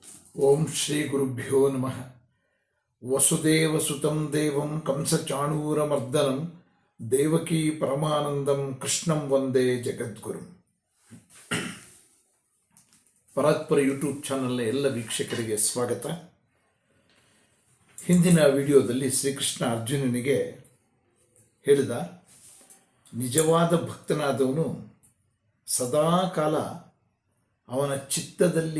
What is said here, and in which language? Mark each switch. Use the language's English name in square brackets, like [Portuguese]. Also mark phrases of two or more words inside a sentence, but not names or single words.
[Sanskrit] ಓಂ ಶ್ರೀ ಗುರುಭ್ಯೋ ನಮಃ. ವಸುದೇವಸುತಂ ದೇವಂ ಕಂಸಚಾಣೂರಮರ್ದನಂ ದೇವಕೀ ಪರಮಾನಂದಂ ಕೃಷ್ಣಂ ವಂದೇ ಜಗದ್ಗುರುಂ. [Kannada] ಪರಾತ್ಪರ ಯೂಟ್ಯೂಬ್ ಚಾನಲ್ನ ಎಲ್ಲ ವೀಕ್ಷಕರಿಗೆ ಸ್ವಾಗತ. ಹಿಂದಿನ ವಿಡಿಯೋದಲ್ಲಿ ಶ್ರೀಕೃಷ್ಣ ಅರ್ಜುನನಿಗೆ ಹೇಳಿದ, ನಿಜವಾದ ಭಕ್ತನಾದವನು ಸದಾಕಾಲ ಅವನ ಚಿತ್ತದಲ್ಲಿ